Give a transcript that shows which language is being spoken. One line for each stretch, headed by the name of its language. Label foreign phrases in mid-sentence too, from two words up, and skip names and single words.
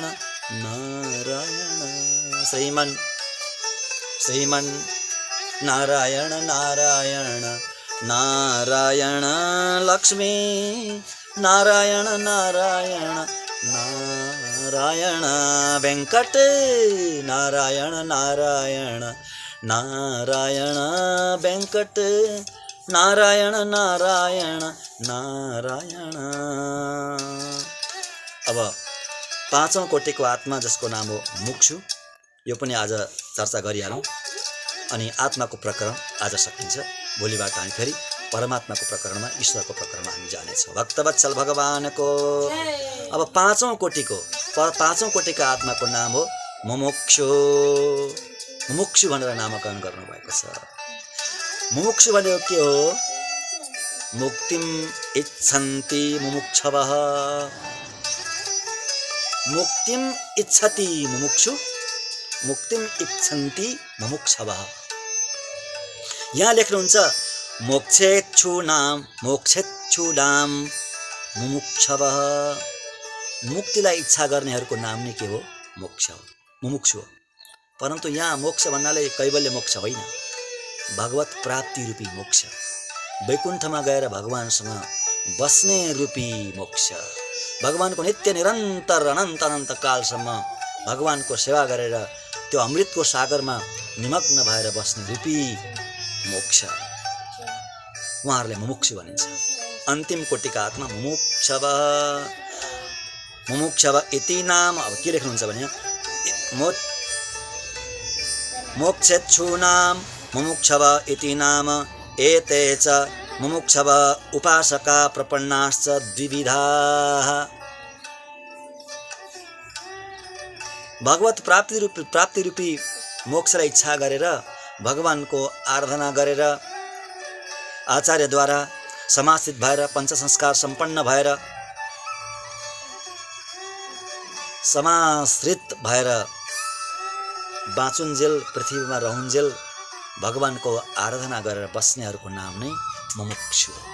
Sanskrit: नारायण श्रीमन् श्रीमन् नारायण नारायण नारायण लक्ष्मी नारायण नारायण नारायण वेंकट नारायण नारायण नारायण वेंकट नारायण नारायण नारायण।
Nepali: अब पाँचौं कोटिको आत्मा जसको नाम हो मुक्षु, यो पनि आज चर्चा गरिहालौँ। अनि आत्माको प्रकरण आज सकिन्छ। भोलिबाट हामी फेरि परमात्माको प्रकरणमा, ईश्वरको प्रकरणमा हामी जानेछौँ। भक्तवत्सल भगवानको अब पाँचौं कोटिका आत्माको नाम हो मुमुक्षु। मुमुक्षु भनेर नामकरण गर्नुभएको छ। मुमुक्षु भनेको के हो?
Sanskrit: मुक्तिम इच्छन्ति मुमुक्षवः। मुक्तिम इच्छति मुमुक्षु, मुक्तिम इच्छन्ति मुमुक्षवः।
Nepali: यहाँ लेख्नुहुन्छ
Sanskrit: मोक्षेच्छूनाम मुमुक्षवः।
Nepali: मुक्तिलाई इच्छा गर्नेहरूको नाम नै के हो? मोक्ष हो, मुमुक्षु हो। परन्तु यहाँ मोक्ष भन्नाले कैवल्य मोक्ष होइन, भगवत प्राप्ति रूपी मोक्ष, वैकुण्ठमा गएर भगवानसँग बस्ने रूपी मोक्ष, भगवानको नित्य निरन्तर अनन्त अनन्त कालसम्म भगवानको सेवा गरेर त्यो अमृतको सागरमा निमग्न भएर बस्ने रूपी मोक्ष, उहाँहरूले मुमुक्षु भनिन्छ। अन्तिम कोटिका आत्मा मुमुक्षव।
Sanskrit: मुमुक्षव इति नाम।
Nepali: अब के लेख्नुहुन्छ भने
Sanskrit: मोक्षेच्छूनाम मुमुक्षव इति नाम एते च मुमुक्षव उपासका प्रपन्नाश्च द्विविधाः।
Nepali: भगवत प्राप्ति रूपी मोक्षलाई इच्छा गरेर भगवानको आराधना गरेर आचार्यद्वारा समासित भएर पञ्चसंस्कार सम्पन्न भएर समाश्रित भएर बाँचुन्जेल पृथ्वीमा रहन्जेल भगवानको आराधना गरेर बस्नेहरूको नाम नै मुमुक्षु हो।